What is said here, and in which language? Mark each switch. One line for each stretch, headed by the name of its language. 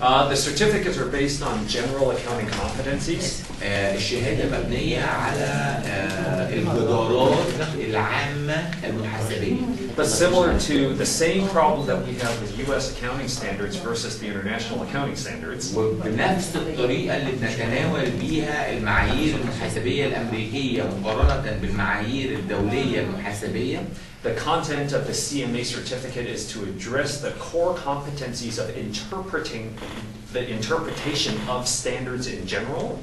English: The certificates are based on general accounting competencies.
Arabic: الشهادة مبنية على الجدارات العامة المحاسبية.
English: But similar to the same problem that we have with U.S. accounting standards versus the international accounting standards.
Arabic: وبنفس الطريقة اللي بنتناول بيها المعايير المحاسبية الأمريكية مقارنة بالمعايير الدولية المحاسبية.
English: The content of the CMA certificate is to address the core competencies of the interpretation of standards in general.